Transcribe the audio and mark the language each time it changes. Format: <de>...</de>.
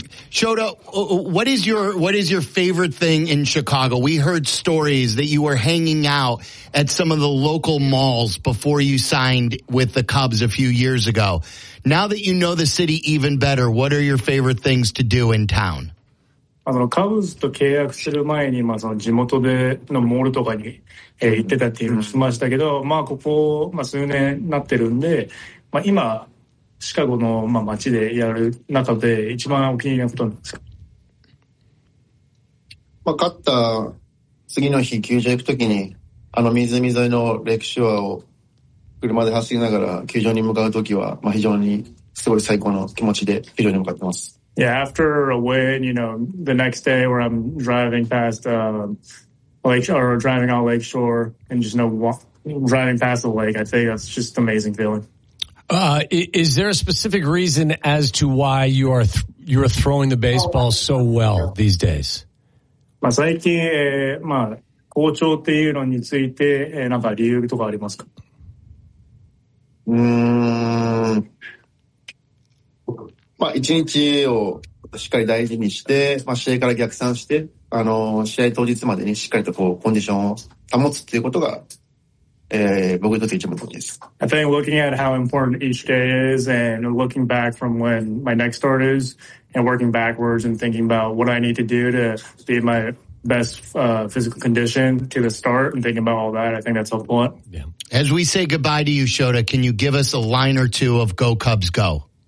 <en>Shota, what is your favorite thing in Chicago? We heard stories that you were hanging out at some of the local malls before you signed with the Cubs a few years ago. Now that you know the city even better, what are your favorite things to do in town?</en> <ja>カブスと契約する前に、まあ、その地元でのモールとかに、行ってたっていうのをしましたけど、まあ、ここ、まあ、数年なってるんで、まあ、今シカゴの、まあ、街でやる中で一番お気に入りのことなんですか、まあ、勝った次の日球場行くときにあの湖沿いのレイクシュアを車で走りながら球場に向かうときは、まあ、非常にすごい最高の気持ちで球場に向かってます。</ja> <en>Yeah, after a win, you know, the next day where I'm driving past driving on Lakeshore and just driving past the lake, I think that's just an amazing feeling. Is there a specific reason as to why you are you're throwing the baseball so well these days?</en> <ja>まあ最近、まあ好調っていうのについて、なんか理由とかありますか？まあ、一日をしっかり大事にして、まあ、試合から逆算して、試合当日までにしっかりとこう、コンディションを保つっていうことが、僕にとって一番大事です。</ja> <en>I think looking at how important each day is and looking back from when my next start is and working backwards and thinking about what I need to do to be in my best, physical condition to the start and thinking about all that, I think that's helpful. Yeah. As we say goodbye to you, Shota, can you give us a line or two of Go Cubs Go?</en>